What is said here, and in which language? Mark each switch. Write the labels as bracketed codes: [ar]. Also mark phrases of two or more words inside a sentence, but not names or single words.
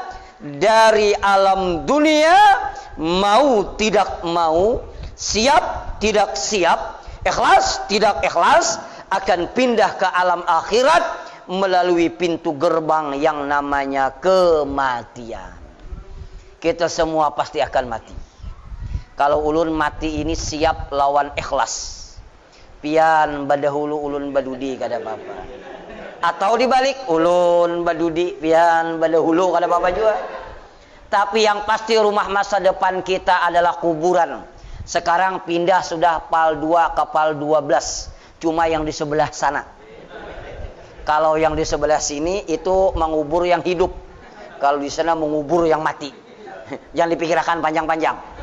[id] Dari alam dunia, mau tidak mau, siap tidak siap, ikhlas tidak ikhlas, akan pindah ke alam akhirat melalui pintu gerbang yang namanya kematian. Kita semua pasti akan mati. [bjn] Kalau ulun mati ini siap lawan ikhlas. Pian badahulu ulun badudi kada apa-apa. Atau dibalik, ulun badudi pian badahulu kada apa-apa juga. [id] Tapi yang pasti rumah masa depan kita adalah kuburan. Sekarang pindah sudah PAL 2 ke PAL 12. Cuma yang di sebelah sana. Kalau yang di sebelah sini itu mengubur yang hidup. Kalau di sana mengubur yang mati. Jangan dipikirkan panjang-panjang.